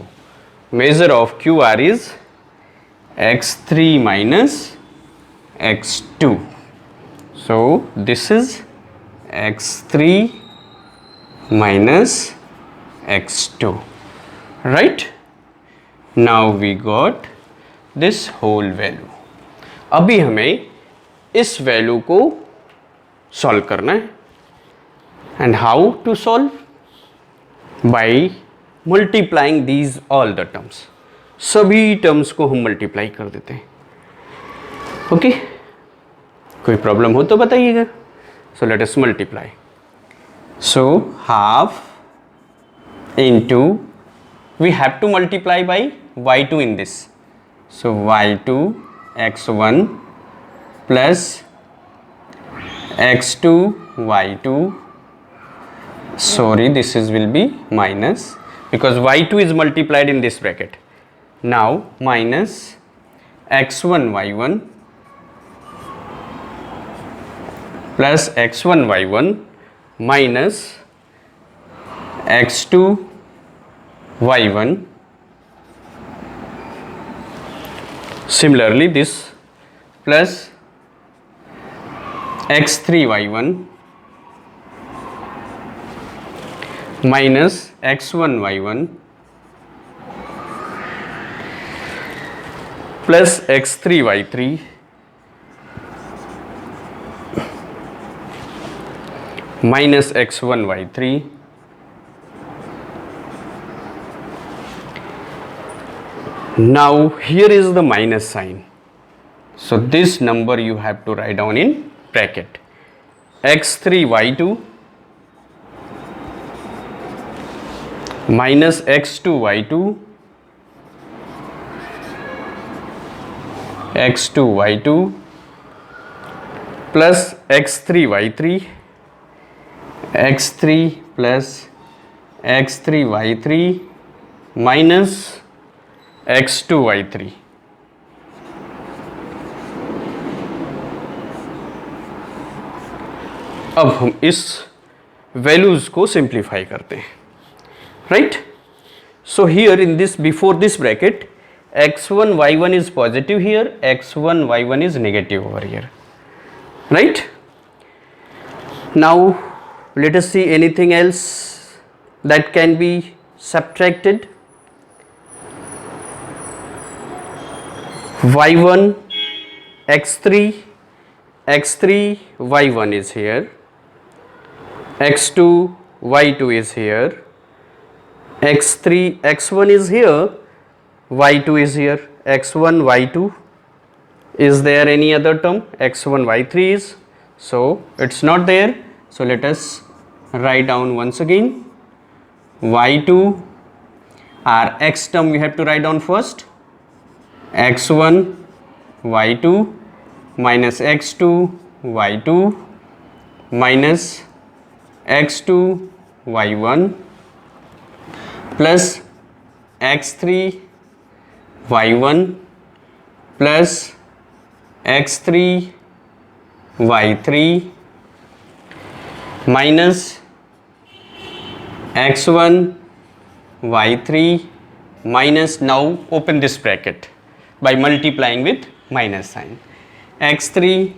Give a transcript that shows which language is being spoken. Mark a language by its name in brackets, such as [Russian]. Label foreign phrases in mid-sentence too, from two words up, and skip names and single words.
[English] Measure of QR is x3 minus x2. So this is x3 minus x2, right? Now we got this whole value. [Hindi] अभी हमें इस वैल्यू को सॉल्व करना है. [English] and how to solve? by multiplying these all the terms. [Hindi] सभी टर्म्स को हम मल्टीप्लाई कर देते हैं. ओके, कोई प्रॉब्लम हो तो बताइएगा. [English] so let us multiply. so half into, we have to multiply by y2 in this. So y2 x1 plus x2 y2, sorry, this is will be minus because y2 is multiplied in this bracket. Now minus x1 y1 plus x1 y1 minus x2 y1. Similarly this plus x3 y1 minus x1 y1 plus x3 y3 minus x1 y3 . Now here is the minus sign, so this number you have to write down in bracket. x3 y2 minus x2 y2 x2 y2 plus x3 y3 x3 plus x3 y3 minus x2 y3. [Hindi] अब हम इस वैल्यूज को सिंप्लीफाई करते हैं, राइट. [English] so here in this, before this bracket, x1 y1 is positive here, x1 y1 is negative over here, right. Now let us see anything else that can be subtracted. y1 x3 y1 is here, x2 y2 is here, x3 x1 is here, y2 is here, x1 y2. Is there any other term? x1 y3 is, so it's not there. So let us write down once again. y2, our x term we have to write down first, x1 y2 minus x2 y2 minus x2 y1 plus x3 y1 plus x3 y3 minus x1 y3 minus, now open this bracket by multiplying with minus sign, x3